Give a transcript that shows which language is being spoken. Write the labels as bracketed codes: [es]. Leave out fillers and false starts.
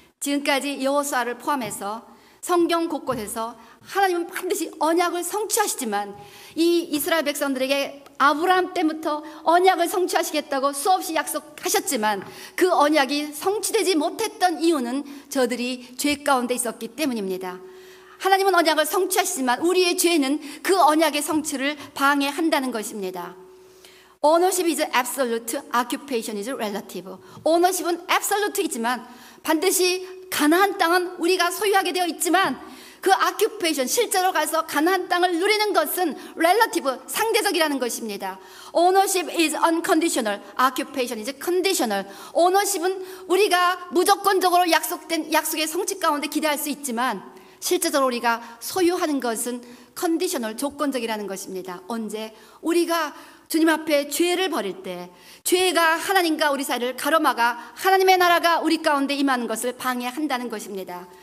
[ko] 지금까지 여호수아를 포함해서 성경 곳곳에서 하나님은 반드시 언약을 성취하시지만 이 이스라엘 백성들에게 아브라함 때부터 언약을 성취하시겠다고 수없이 약속하셨지만 그 언약이 성취되지 못했던 이유는 저들이 죄 가운데 있었기 때문입니다. 하나님은 언약을 성취하시지만 우리의 죄는 그 언약의 성취를 방해한다는 것입니다. [en] Ownership is absolute, occupation is relative. [ko] Ownership은 absolute이지만 반드시 가나안 땅은 우리가 소유하게 되어 있지만 그 occupation, 실제로 가서 가나안 땅을 누리는 것은 relative, 상대적이라는 것입니다. [en] Ownership is unconditional, occupation is conditional. [ko] Ownership은 우리가 무조건적으로 약속된 약속의 성취 가운데 기대할 수 있지만 실제적으로 우리가 소유하는 것은 conditional, 조건적이라는 것입니다. 언제? 우리가 주님 앞에 죄를 버릴 때 죄가 하나님과 우리 사이를 가로막아 하나님의 나라가 우리 가운데 임하는 것을 방해한다는 것입니다.